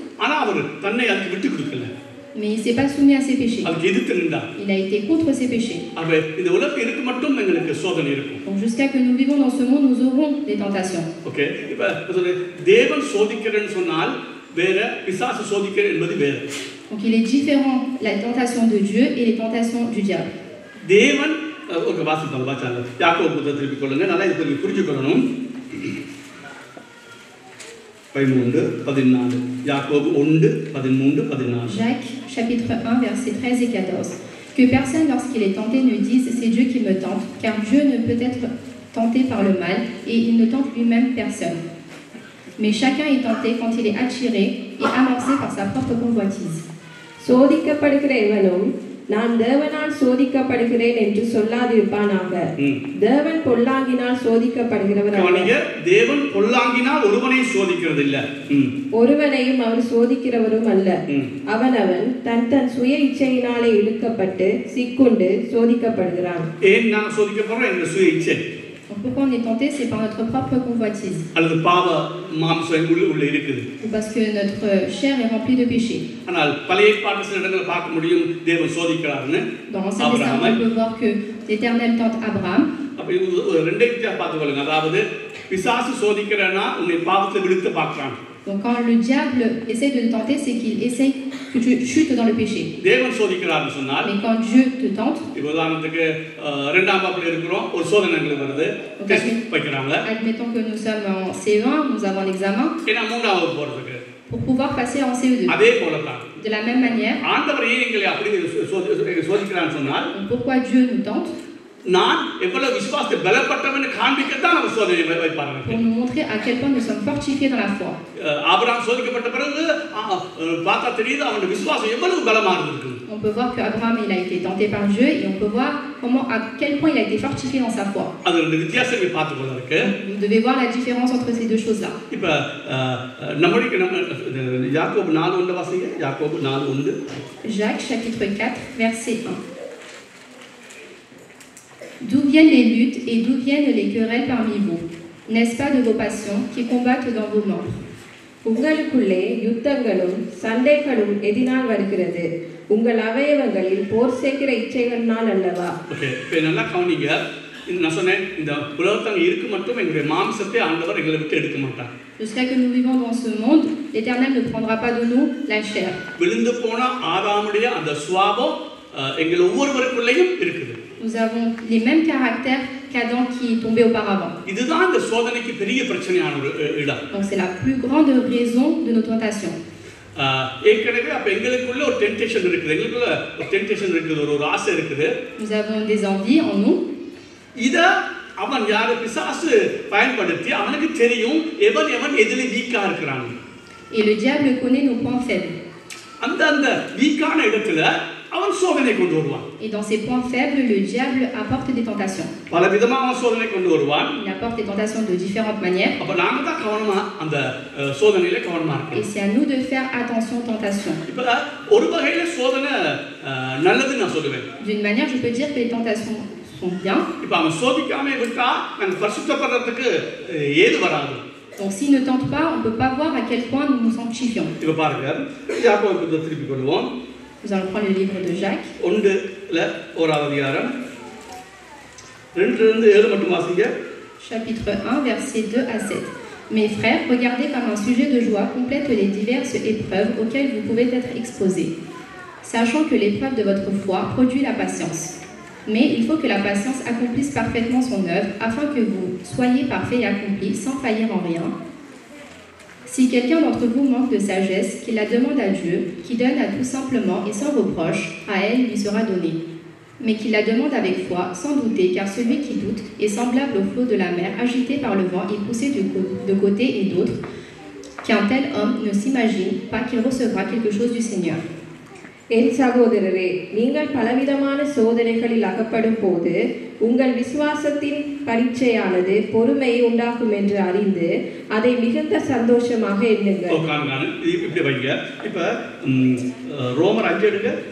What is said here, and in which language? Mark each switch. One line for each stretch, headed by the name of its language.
Tamil: ஆனா அவர் தன்னை அதுக்கு விட்டு கொடுக்கல.
French: Mais il s'est pas soumis à ses péchés.
Tamil: அதுக்கு எதிர்த்து நின்றார்.
French: Il a été contre ses péchés.
Tamil: அப்ப இந்த உலகத்துல இருக்கு மட்டும் உங்களுக்கு சோதனை இருக்கும்.
French: Donc jusqu'à que nous vivons dans ce monde, nous aurons des tentations. ஓகே.
Tamil: இப்ப தேவன் சோதிக்கிறன்னு சொன்னால் வேற, பிசாசு சோதிக்கிற என்பது வேற.
French: Donc il est différent la tentation de Dieu et les tentations du diable.
Tamil: தேவன் ஓகே வாசிப்பாங்க யாக்கோபு புத்தகத்தை திருப்பிக் கொள்ளுங்க. நல்லா இதை புரிஞ்சுக்கொள்ளணும். 13-14 யாக்கோபு 1:13-14.
French: Jacques chapitre 1 versets 13 et 14. Que personne lorsqu'il est tenté ne dise c'est Dieu qui me tente, car Dieu ne peut être tenté par le mal et il ne tente lui-même personne. Mais chacun est tenté quand il est attiré et amorcé par sa propre convoitise.
Tamil: சோதிக்கப்படுகிற எவனும் நான் தேவனால் சோதிக்கப்படுகிறேன் என்று சொல்லாதிருப்பானாக. தேவன் பொல்லாங்கினால் சோதிக்கப்படுகிறவர் அல்ல. தேவன் பொல்லாங்கினால் ஒருவனை சோதிக்கிறது இல்ல. ஒருவனையும் அவர் சோதிக்கிறவரும் அல்ல. அவனவன் தன் தன் சுய இச்சையினாலே இழுக்கப்பட்டு சிக்குண்டு சோதிக்கப்படுகிறான். ஏன் நான் சோதிக்கப்படுறேன்? என்ற சுய இச்சை.
French: Pourquoi on est tenté? C'est par notre propre convoitise.
Tamil: அல்லது பாவ மாம்சம் உள்ள இருக்குது.
French: Parce que notre chair est remplie de péchés.
Tamil: ஆனால் பழைய ஏற்பாட்டு சில இடங்களை பார்க்க முடியும் தேவன் சோதிக்கிறார்னு.
French: Dans l'Ancien Testament, on peut voir que l'Éternel tente Abraham.
Tamil: அப்ப இது ரெண்டே வித்தியாசம் பார்த்துக்கொள்ளுங்க. அதாவது பிசாசு சோதிக்கிறனா உன்னை பாவத்துல விழுத்து பார்க்கறான்.
French: Donc quand le diable essaie de te tenter, c'est qu'il essaie que tu chutes dans le péché.
Tamil: தேவன் சோதிக்கிறார்னு சொன்னால்,
French: mais quand Dieu te tente,
Tamil: உதாரணத்துக்கு இரண்டாம் வகுப்புல இருக்கிறோம், ஒரு சோதனைகள் வருது, test வைக்கறாங்க.
French: Admettons que nous sommes en C1, nous avons l'examen.
Tamil: ஏனா மூன்றாம் வகுப்பு போறதுக்கு
French: pour pouvoir passer en CE2.
Tamil: அதே போல தான்.
French: De la même manière,
Tamil: ஆண்டவர் ஏன் எங்களை அப்படி சோதிக்கிறான்னு சொன்னால்,
French: pourquoi Dieu nous tente?
Tamil: நான் எவ்வளவு விசுவாசத்தை பலப்பட்டவன்னு காண்பிக்க தான் அவர் சோதனை வைப்பாங்க.
French: Pour nous montrer à quel point nous sommes fortifiés dans la foi.
Tamil: Abraham சோதிக்கப்பட்ட பிறகு பார்த்தா தெரியுது அவனுடைய விசுவாசம் எவ்வளவு பலமா இருந்திருக்கு.
French: On peut voir que Abraham il a été tenté par Dieu et on peut voir comment à quel point il a été fortifié dans sa foi.
Tamil: அது ரெண்டு வித்தியாசத்தை பார்த்துக்கொள்ள இருக்கு.
French: Vous devez voir la différence entre ces deux choses là.
Tamil: இப்ப நம்ம யாக்கோபு 4:1 வாசிங்க. யாக்கோபு 4:1.
French: Jacques chapitre 4 verset 1. D'où viennent les luttes et d'où viennent les querelles parmi vous? N'est-ce pas de vos passions qui combattent dans vos membres?
Tamil: உங்களுக்குள்ளே யுத்தங்களும் சண்டைகளும் எதினால் வருகிறது? உங்கள் அவயவங்களில் போர் செய்கிற இச்சைகளால் அல்லவா? ஓகே, இப்போ நல்லா கவனிங்க. நான் சொன்னேன் இந்த உலகத்துல இருக்கு மட்டும் எங்களுடைய மாம்சத்தை ஆண்டவர் எங்களை விட்டு எடுக்க மாட்டார்.
French: Jusqu'à que nous vivons dans ce monde, l'Éternel ne prendra pas de nous la chair.
Tamil: விழுந்து போன ஆதாமுடைய அந்த சுபாவம் எங்கள் ஒவ்வொருவருக்குள்ளேயும் இருக்குது.
French: Nous avons les mêmes caractères qu'Adam qui est tombé auparavant.
Tamil: இதுதான் இந்த சோதனைக்கு பெரிய பிரச்சனையான ஒரு இடம்.
French: Donc c'est la plus grande raison de nos tentations.
Tamil: ஏற்கனவே அப்ப எங்களுக்குள்ள ஒரு டெம்ப்டேஷன் இருக்குது. எங்களுக்குள்ள ஒரு டெம்ப்டேஷன் இருக்குது, ஒரு ஆசை இருக்குது.
French: Nous avons des envies en nous.
Tamil: இத அவன் யாரு பிசாசு பயன்படுத்தி அவனுக்கு தெரியும் எவன் எதில வீக்கா இருக்கிறான்.
French: Et le diable connaît nos points faibles.
Tamil: அந்த வீக்கான இடத்துல அவன் சோதனை கொண்டு வருவான்.
French: Et dans ces points faibles, le diable apporte des tentations.
Tamil: பல விதமான சோதனை கொண்டு வருவான்.
French: Il apporte des tentations de différentes manières.
Tamil: அப்ப நாம தான் கவனமா அந்த சோதனையில கவனமா இருக்கணும்.
French: Et c'est à nous de faire attention aux tentations.
Tamil: இப்ப ஒரு வகையில சோதனை நல்லதுன்னு நான் சொல்லுவேன்.
French: D'une manière, je peux dire que les tentations sont bien.
Tamil: இப்ப அவன் சோதிக்காம விட்டா நம்ம பரிசுத்தப்படுறதுக்கு ஏது வராது.
French: Donc s'il ne tente pas, on ne peut pas voir à quel point nous nous sanctifions.
Tamil: இப்ப பாருங்க, யாக்கோபு புத்தகத்தை திருப்பிக் கொள்வோம்.
French: Nous allons prendre le livre de Jacques.
Tamil: 1:1 அதிகாரம் 2-7 மட்டும் வாசிங்க.
French: Chapitre 1, versets 2 à 7. Mes frères, regardez comme un sujet de joie complète les diverses épreuves auxquelles vous pouvez être exposés, sachant que l'épreuve de votre foi produit la patience. Mais il faut que la patience accomplisse parfaitement son œuvre, afin que vous soyez parfaits et accomplis, sans faillir en rien. Si quelqu'un d'entre vous manque de sagesse, qu'il la demande à Dieu, qui donne à tout simplement et sans reproche, à elle lui sera donnée. mais qu'il la demande avec foi, sans douter, car celui qui doute est semblable au flot de la mer, agité par le vent et poussé de côté et d'autre, qu'un tel homme ne s'imagine pas qu'il recevra quelque chose du Seigneur.
Tamil: என் சகோதரரே, நீங்கள் பலவிதமான சோதனைகளில் அகப்படும் போது உங்கள் விசுவாசத்தின் பரீட்சையானது பொறுமையை உண்டாக்கும் என்று அறிந்து அதை மிகுந்த சந்தோஷமாக எண்ணுங்கள். இப்படி வைங்க. இப்ப ரோமர் 5 எடுங்க.